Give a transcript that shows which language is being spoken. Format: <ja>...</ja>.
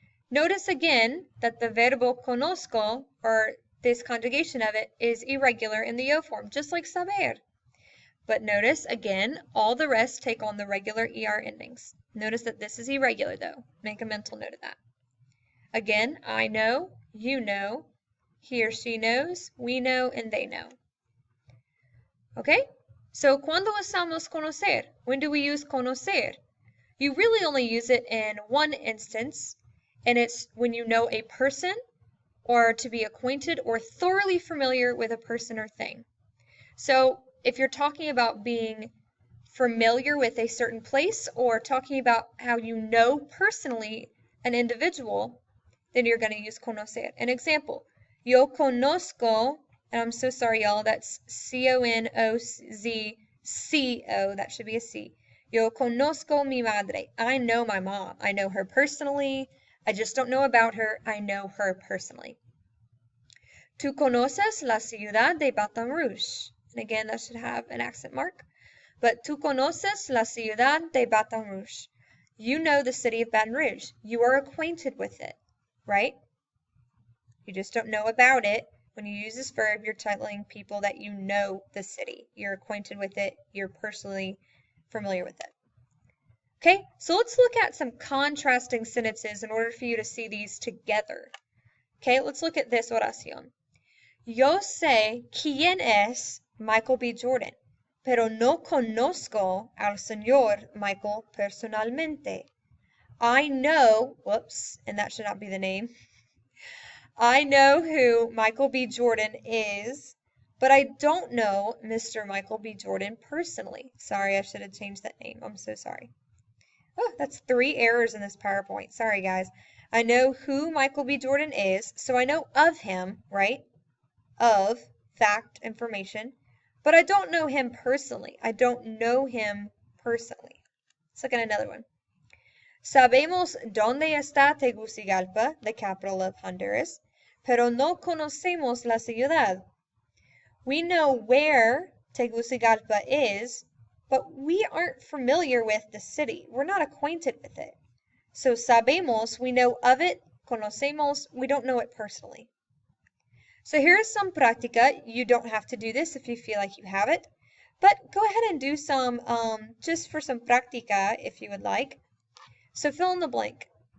<en>Notice again that the verbo conozco, or this conjugation of it, is irregular in the yo form, just like saber. But notice, again, all the rest take on the regular ER endings. Notice that this is irregular, though. Make a mental note of that. Again, I know, you know, he or she knows, we know, and they know. Okay?</en> <es>So, ¿cuándo usamos conocer?</es> <en>When do we use conocer? You really only use it in one instance, and it's when you know a person or to be acquainted or thoroughly familiar with a person or thing. So if you're talking about being familiar with a certain place or talking about how you know personally an individual, then you're going to use conocer. An example,</en> <es>yo conozco,</es> <en>and I'm so sorry, y'all, that's C-O-N-O-Z-C-O, that should be a C.</en> <es>Yo conozco mi madre.</es> <en>I know my mom. I know her personally. I just don't know about her. I know her personally.</en> <es>Tú conoces la ciudad de Baton Rouge.</es> <en>And again, that should have an accent mark.</en> <es>But tú conoces la ciudad de Baton Rouge.</es> <en>You know the city of Baton Rouge. You are acquainted with it, right? You just don't know about it. When you use this verb, you're telling people that you know the city. You're acquainted with it. You're personally familiar with it. Okay, so let's look at some contrasting sentences in order for you to see these together. Okay, let's look at this oración.</en> <es>Yo sé quién es</es> <en>Michael B.</en> <es>Jordan, pero no conozco al señor Michael personalmente.</es> <en>I know, whoops, and that should not be the name. I know who Michael B. Jordan is, but I don't know Mr. Michael B. Jordan personally. Sorry, I should have changed that name. I'm so sorry. Oh, that's 3 errors in this PowerPoint. Sorry, guys. I know who Michael B. Jordan is, so I know of him, right? Of, fact, information, but I don't know him personally. I don't know him personally. Let's look at another one.</en> <es>Sabemos dónde está Tegucigalpa,</es> <en>the capital of Honduras,</en> <es>pero no conocemos la ciudad.</es> <en>We know where Tegucigalpa is, but we aren't familiar with the city. We're not acquainted with it. So sabemos, we know of it. Conocemos, we don't know it personally. So here's some práctica. You don't have to do this if you feel like you have it, but go ahead and do some just for some práctica if you would like. So fill in the blank.</en>